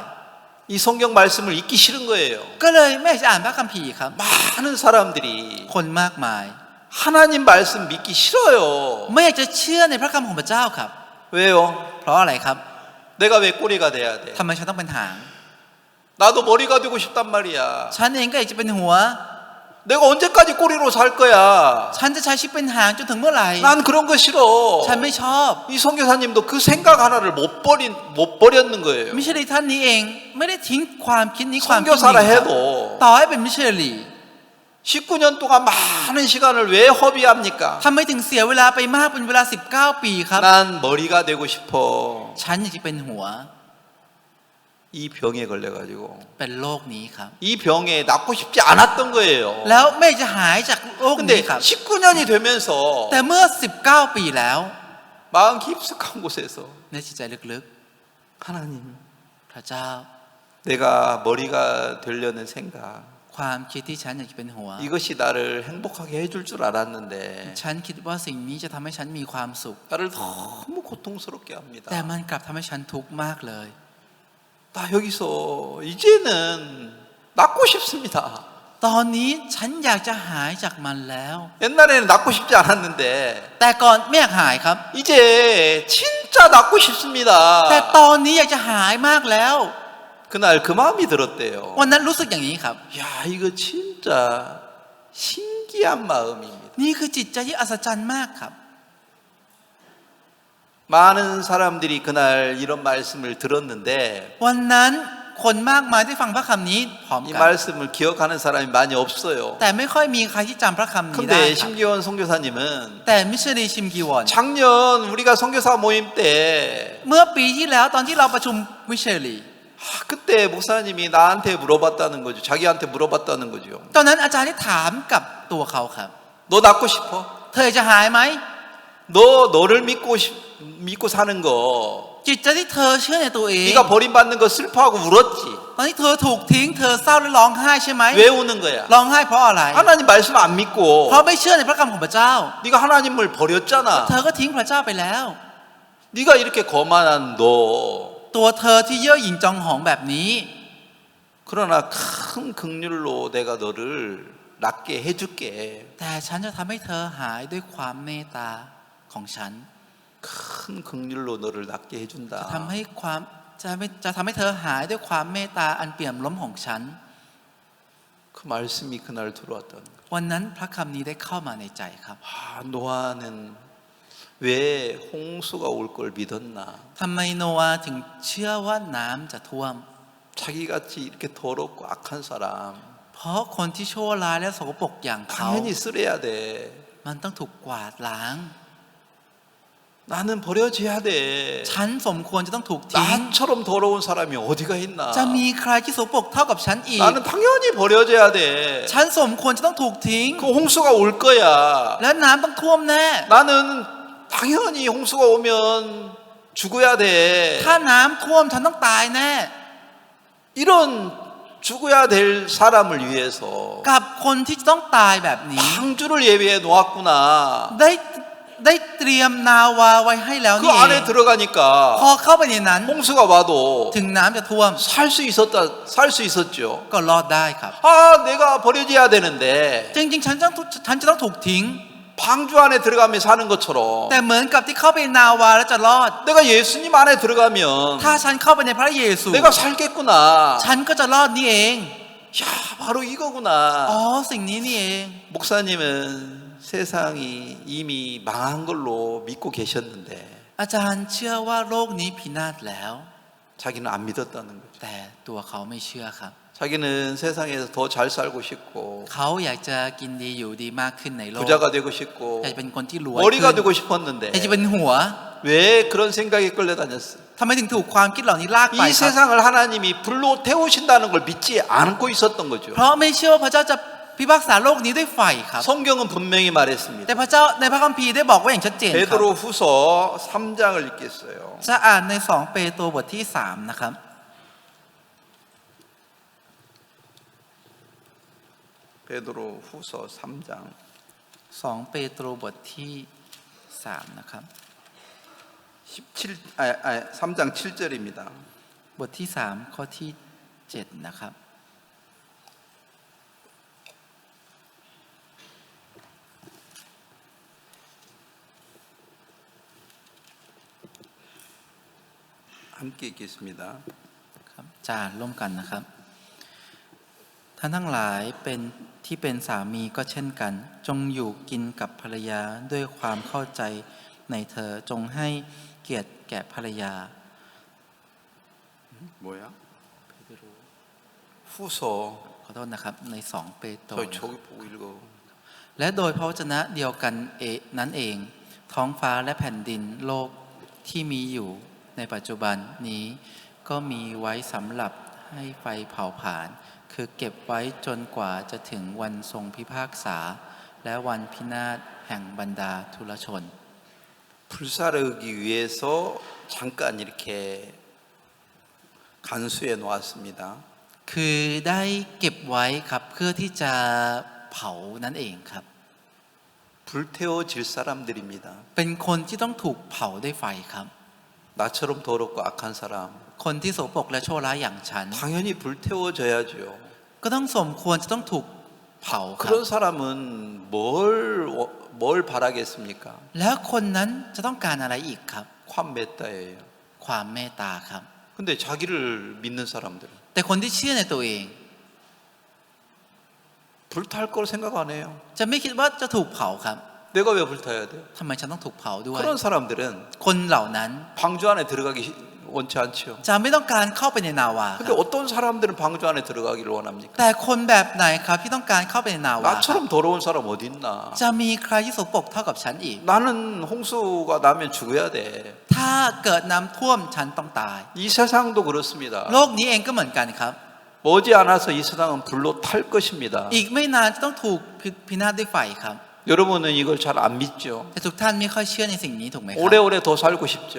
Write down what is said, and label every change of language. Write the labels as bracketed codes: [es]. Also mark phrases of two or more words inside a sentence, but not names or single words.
[ko] 이 성경 말씀을 읽기 싫은 거예요. [th] ก็เลยไม่อยากจะอ่านพระคัมภีร์ครับ [ko] 많은 사람들이 [th] คนมากมาย [ko] 하나님 말씀 믿기 싫어요. [th] ไม่อยากจะเชื่อในพระคำของพระเจ้าครับ [ko] 왜요? [th] เพราะอะไรครับ [ko] 내가 왜 꼬리가 돼야 돼? [th] ทำไมฉันต้องเป็นหาง [ko] 나도 머리가 되고 싶단 말이야. [th] ฉันเองก็อยากจะเป็นหัว [ko] 내가 언제까지 꼬리로 살 거야? [th] ฉันจะใช้ชีวิตเป็นหางจนถึงเมื่อไหร่ [ko] 난 그런 거 싫어. [th] ฉันไม่ชอบ [ko] 이 선교사님도 그 생각 하나를 못 버렸는 거예요. [th] มิชลีท่านนี้เองไม่ได้ทิ้งความคิดนี้ความคิดนี้ [ko] 선교사라 [th] ครับ [ko] 해도 [th] ต่อให้เป็นมิชลี [ko] 19년 동안 많은 시간을 왜 허비합니까? [th] ทำไมถึงเสียเวลาไปมากเป็นเวลา19 ปีครับ [ko] 난 머리가 되고 싶어. [th] ฉันอยากจะเป็นหัว [ko] 이 병에 걸려가지고 [th] เป็นโรคนี้ครับ [ko] 이 병에 낫고 싶지 않았던 거예요. [th] แล้วไม่จะหายจากโรคนี้ [ko] 근데 [th] ครับ [ko] 19년이 되면서 [th] แต่เมื่อ19 ปีแล้ว [ko] 마음 깊숙한 곳에서 [th] ในจิตใจลึก [ko] 하나님 [th] ๆ พระเจ้า [ko] 내가 머리가 되려는 생각 [th] ความคิดที่ฉันอยากจะเป็นหัว [ko] 이것이 나를 행복하게 해줄 줄 알았는데 [th] ฉันคิดว่าสิ่งนี้จะทำให้ฉันมีความสุข [ko] 나를 너무 고통스럽게 합니다. [th] แต่มันกลับทำให้ฉันทุกข์มากเลย [ko] 나 여기서 이제는 낫고 싶습니다. [th] ตอนนี้ฉันอยากจะหายจากมันแล้ว [ko] 옛날에는 낫고 싶지 않았는데 [th] แต่ก่อนไม่อยากหายครับ [ko] 이제 진짜 낫고 싶습니다. [th] แต่ตอนนี้อยากจะหายมากแล้ว [ko] 그날 그 마음이 들었대요. [th] วันนั้นรู้สึกอย่างนี้ครับ [ko] 야, 이거 진짜 신기한 마음입니다. [th] นี่คือจิตใจที่อัศจรรย์มากครับ [ko] 많은 사람들이 그날 이런 말씀을 들었는데 [th] วันนั้นคนมากมายที่ฟังพระคำนี้พร้อม [ko] 이 [th] กัน [ko] 말씀을 기억하는 사람이 많이 없어요. [th] แต่ไม่ค่อยมีใครที่จำพระคำนี้ได้ [ko] 근데 [th] ครับ [ko] 심기원 선교사님은 [th] แต่มิชลีชิมกีวอน [ko] 작년 우리가 선교사 모임 때 [th] เมื่อปีที่แล้วตอนที่เราประชุมมิเชลี [ko] 그때 목사님이 나한테 물어봤다는 거죠. 자기한테 물어봤다는 거죠. [th] ตอนนั้นอาจารย์ได้ถามกับตัวเขาครับ [ko] 너 낫고 싶어? [th] เธอจะหายไหม [ko] 너 너를 믿고 사는 거 [th] จิตใจที่เธอเชื่อในตัวเอง [ko] 네가 버림받는 거 슬퍼하고 울었지. [th] ตอนที่เธอถูกทิ้งเธอเศร้าและร้องไห้ใช่ไหม [ko] 왜 우는 거야? [th] ร้องไห้เพราะอะไร [ko] 하나님 말씀 안 믿고 [th] เพราะไม่เชื่อในพระคำของพระเจ้า [ko] 네가 하나님을 버렸잖아. [th] เธอก็ทิ้งพระเจ้าไปแล้ว [ko] 네가 이렇게 거만한 너 [th] ตัวเธอที่เย่อหยิ่งจองหองแบบนี้ [ko] 그러나 큰 긍휼로 내가 너를 낫게 해줄게. [th] แต่ฉันจะทำให้เธอหายด้วยความเมตตาของฉัน [ko] 큰 긍휼로 너를 낫게 [th] จะ [ko] 해준다. [th] ทำให้ทำให้เธอหายด้วยความเมตตาอันเปี่ยมล้นของฉัน [ko] 그 말씀이 그날 들어왔다는 거예요. [th] วันนั้นพระคำนี้ได้เข้ามาในใจครับ [ko] 노아는 왜 홍수가 올 걸 믿었나? [th] ทำไมโนอาห์ถึงเชื่อว่าน้ำจะท่วม [ko] 자기같이 이렇게 더럽고 악한 사람 [th] เพราะคนที่ชั่วร้ายและสกปรกอย่างเขา [ko] 당연히 쓰레야 돼. [th] มันต้องถูกกวาดล้าง [ko] 나는 버려져야 돼. [th] ฉันสมควรจะต้องถูกทิ้ง [ko] 나처럼 더러운 사람이 어디가 있나? [th] จะมีใครที่สกปรกเท่ากับฉันอีก [ko] 나는 당연히 버려져야 돼. [th] ฉันสมควรจะต้องถูกทิ้ง [ko] 그 홍수가 올 거야. [th] และน้ำต้องท่วมแน่ [ko] 나는 당연히 홍수가 오면 죽어야 돼. [th] ถ้าน้ำท่วมฉันต้องตายแน่ [ko] 이런 죽어야 될 사람을 위해서 [th] กับคนที่จะต้องตายแบบนี้ [ko] 방주를 예비해 놓았구나. [th] ได้เตรียมนาวาไว้ให้แล้ว [ko] 그 [th] นี่เอง [ko] 안에 들어가니까 [th] พอเข้าไปในนั้น [ko] 홍수가 와도 [th] ถึงน้ำจะท่วม [ko] 살 수 있었죠. [th] ก็รอดได้ครับ [ko] 아, 내가 버려져야 되는데 [th] จริงๆฉันจะต้องถูกทิ้ง [ko] 방주 안에 들어가면 사는 것처럼 [th] แต่เหมือนกับที่เข้าไปนาวาแล้วจะรอด [ko] 내가 예수님 안에 들어가면 [th] ถ้าฉันเข้าไปในพระเยซู [ko] 내가 살겠구나. [th] ฉันก็จะรอดนี่เอง [ko] 야, 바로 [th] อ๋อ [ko] 이거구나. [th] สิ่งนี้นี่เอง [ko] 목사님은 세상이 이미 망한 걸로 믿고 계셨는데 [th] อาจารย์เชื่อว่าโลกนี้พินาศแล้ว [ko] 자기는 안 믿었다는 거죠. [th] แต่ตัวเขาไม่เชื่อครับ [ko] 자기는 세상에서 더 잘 살고 싶고 [th] เขาอยากจะกินดีอยู่ดีมากขึ้นในโลก [ko] 부자가 되고 싶고 [th] อยากจะเป็นคนที่รวย [ko] 머리가 [th] ขึ้น [ko] 되고 싶었는데 [th] อยากจะเป็นหัว [ko] 왜 그런 생각에 끌려다녔어요? [th] ทำไมถึงถูกความคิดเหล่านี้ลากไป [ko] 이 [th] ครับ [ko] 세상을 하나님이 불로 태우신다는 걸 믿지 않고 있었던 거죠. [th] เพราะไม่เชื่อว่าพระเจ้าจะพิพากษาโลกนี้ด้วยไฟครับ [ko] 성경은 분명히 말했습니다. [th] แต่พระเจ้าในพระคัมภีร์ได้บอกไว้อย่างชัดเจนครับ [ko] 베드로 후서 3장을 읽겠어요. [th] จะอ่านใน2เปโตรบทที่3นะครับ [ko] 베드로 후서 3장 [th] 2เปโตรบทที่3นะครับ [ko] 3장 7절입니다. [th] บทที่3ข้อที่7นะครับ [ko] 함께 읽겠습니다. [th] ครับจะอ่านร่วมกันนะครับ ท่านทั้งหลายเป็นสามีก็เช่นกัน จงอยู่กินกับภรรยาด้วยความเข้าใจในเธอจงให้เกียรติแก่ภรรยา [ko] 뭐야? 후서 [th] ขอโทษนะครับใน2เปโตร [ko] 저기 보고 읽어. [th] และโดยพระวจนะเดียวกันนั้นเอง ท้องฟ้าและแผ่นดินโลกที่มีอยู่ในปัจจุบันนี้ก็มีไว้สำหรับให้ไฟเผาผลาญคือเก็บไว้จนกว่าจะถึงวันทรงพิพากษาและวันพินาศแห่งบรรดาทุรชน [ko] 불사르기 위해서 잠깐 이렇게 간수해 놓았습니다. [th] คือได้เก็บไว้ครับเพื่อที่จะเผานั่นเองครับ [ko] 불태워질 사람들입니다. [th] เป็นคนที่ต้องถูกเผาด้วยไฟครับ [ko] 나처럼 더럽고 악한 사람 [th] คนที่โสโครกและชั่วร้ายอย่างฉัน [ko] 당연히 불태워져야죠. [th] ก็ต้องสมควรจะต้องถูกเผาครับ [ko] 그런 사람은 뭘 바라겠습니까? [th] แล้วคนนั้นจะต้องการอะไรอีกครับ [ko] 환메따예요. [th] ความเมตตาครับ [ko] 근데 자기를 믿는 사람들은 [th] แต่คนที่เชื่อในตัวเอง [ko] 불탈 걸 생각 안 해요. [th] จะไม่คิดว่าจะถูกเผาครับ [ko] 내가 왜 불타야 돼? [th] ทำไมฉันต้องถูกเผาด้วย [ko] 그런 사람들은 [th] คนเหล่านั้น [ko] 방주 안에 들어가기 원치 않죠. [th] จะไม่ต้องการเข้าไปในนาวาค [ko] 근데 [th] รับ [ko] 어떤 사람들은 방주 안에 들어가기를 원합니까? [th] แต่คนแบบไหนครับที่ต้องการเข้าไปในนาวาครับ [ko] 나처럼 더러운 사람 어디 있나? [th] จะมีใครที่สกปรกเท่ากับฉันอีก [ko] 나는 홍수가 나면 죽어야 돼. [th] ถ้าเกิดน้ำท่วมฉันต้องตาย [ko] 이 세상도 그렇습니다. [th] โลกนี้เองก็เหมือนกันครับ [ko] 머지않아서 이 세상은 불로 탈 것입니다. [th] อีกไม่นานจะต้องถูกพินาศด้วยไฟครับ [ko] 여러분은 이걸 잘 안 믿죠. [th] แต่ทุกท่านไม่ค่อยเชื่อในสิ่งนี้ถูกไหมครับ [ko] 오래오래 더 살고 싶죠.